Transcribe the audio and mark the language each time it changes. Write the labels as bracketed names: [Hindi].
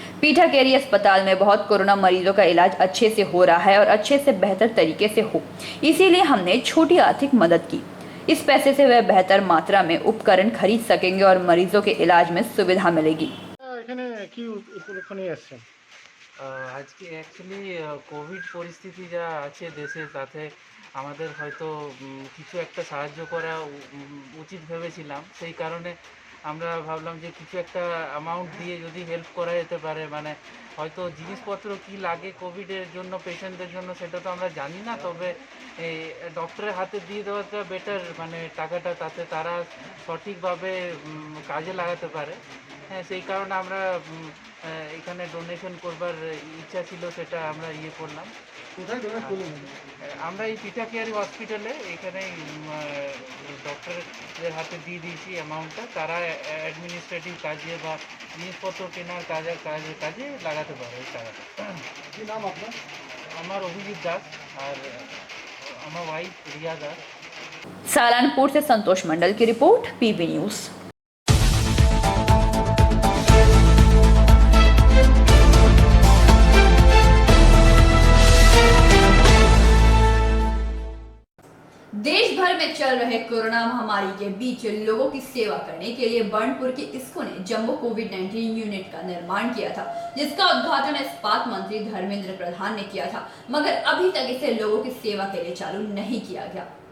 [Hindi] पीठाकेरी अस्पताल में बहुत कोरोना मरीजों का इलाज अच्छे से हो रहा है और अच्छे से बेहतर तरीके से हो, इसीलिए हमने छोटी आर्थिक मदद की। इस पैसे से वह बेहतर मात्रा में उपकरण खरीद सकेंगे और मरीजों के इलाज में सुविधा मिलेगी। [Bangla] এখানে কি উপলক্ষ নিয়ে আসছেন? আজকে অ্যাকচুয়ালি কোভিড পরিস্থিতি যা আছে দেশে, তাতে আমাদের হয়তো কিছু একটা সাহায্য করা উচিত ভেবেছিলাম। সেই কারণে আমরা ভাবলাম যে কিছু একটা অ্যামাউন্ট দিয়ে যদি হেল্প করা যেতে পারে, মানে হয়তো জিনিসপত্র কি লাগে কোভিডের জন্য পেশেন্টদের জন্য সেটা তো আমরা জানি না, তবে ডক্টরের হাতে দিয়ে দেওয়াটা বেটার, মানে টাকাটা তাতে তারা সঠিকভাবে কাজে লাগাতে পারে। হ্যাঁ, সেই কারণে আমরা এখানে ডোনেশন করবার ইচ্ছা ছিল, সেটা আমরা করলাম। কোথায় ডোনেট করলেন? আমরা এই পিঠাকেয়ারি হসপিটালে এখানে ডক্টরদের হাতে দিয়ে দিয়েছি অ্যামাউন্টটা, তারা অ্যাডমিনিস্ট্রেটিভ কাজে বা জিনিসপত্র কেনার কাজে লাগাতে পারে এই টাকাটা। কি নাম আপনার? আমার অভিজিৎ দাস আর আমার ওয়াইফ রিয়া দাস। [Hindi] सालानपुर से संतोष मंडल की रिपोर्ट, पीवी न्यूज। देश भर में चल रहे कोरोना महामारी के बीच लोगों की सेवा करने के लिए बर्नपुर की इस्को ने जंबो कोविड-19 यूनिट का निर्माण किया था, जिसका उद्घाटन इस्पात मंत्री धर्मेंद्र प्रधान ने किया था, मगर अभी तक इसे लोगों की सेवा के लिए चालू नहीं किया गया।